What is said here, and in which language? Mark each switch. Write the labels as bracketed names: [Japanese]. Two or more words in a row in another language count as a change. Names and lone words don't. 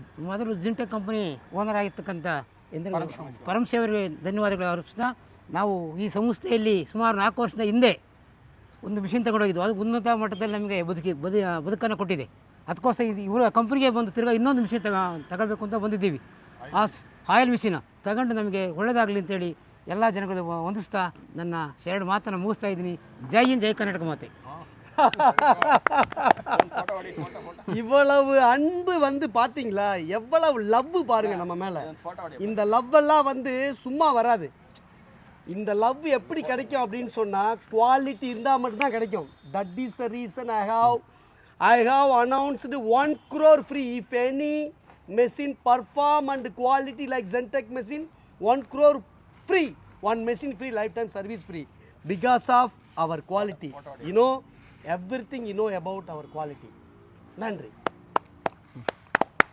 [Kannada] ಮೊದಲು ಜಿಂಟೆಕ್ ಕಂಪನಿ ಓನರ್ ಆಗಿರ್ತಕ್ಕಂಥ ಪರಮಶಿ ಅವರಿಗೆ ಧನ್ಯವಾದಗಳು ಅರ್ಪಿಸ್ತಾ, ನಾವು ಈ ಸಂಸ್ಥೆಯಲ್ಲಿ ಸುಮಾರು 4 ವರ್ಷದ ಹಿಂದೆ ಒಂದು ಮಿಷಿನ್ ತಗೊಂಡೋಗಿದ್ದು. ಅದು ಉನ್ನತ ಮಟ್ಟದಲ್ಲಿ ನಮಗೆ ಬದುಕನ್ನು ಕೊಟ್ಟಿದೆ. ಅದಕ್ಕೋಸ್ಕರ ಇವರ ಕಂಪ್ನಿಗೆ ಬಂದು ತಿರ್ಗಾ ಇನ್ನೊಂದು ಮಿಷಿನ್ ತಗೋಬೇಕು ಅಂತ ಬಂದಿದ್ದೀವಿ. ಆ ಆಯಿಲ್ ಮಿಷಿನ ತಗೊಂಡು ನಮಗೆ ಒಳ್ಳೆಯದಾಗಲಿ ಅಂತೇಳಿ ಎಲ್ಲ ಜನಗಳು ವಂದಿಸ್ತಾ ನನ್ನ 2 ಮಾತನ್ನು ಮುಗಿಸ್ತಾ ಇದ್ದೀನಿ. [Hindi] जय हिंद, [Kannada] ಜೈ ಕರ್ನಾಟಕ ಮಾತೆ. [Tamil] இவ்வளவு அன்பு வந்து பார்த்தீங்களா, எவ்வளவு லவ் பாருங்க நம்ம மேலே. இந்த லவ் எல்லாம் வந்து சும்மா வராது. இந்த லவ் எப்படி கிடைக்கும் அப்படின்னு சொன்னால் குவாலிட்டி இருந்தால் மட்டும்தான் கிடைக்கும். [English] that is the reason I have announced 1 crore free if any machine perform and quality like Zentech machine. 1 crore free, 1 machine free, lifetime service free, because of our quality. You know everything, you know about our quality.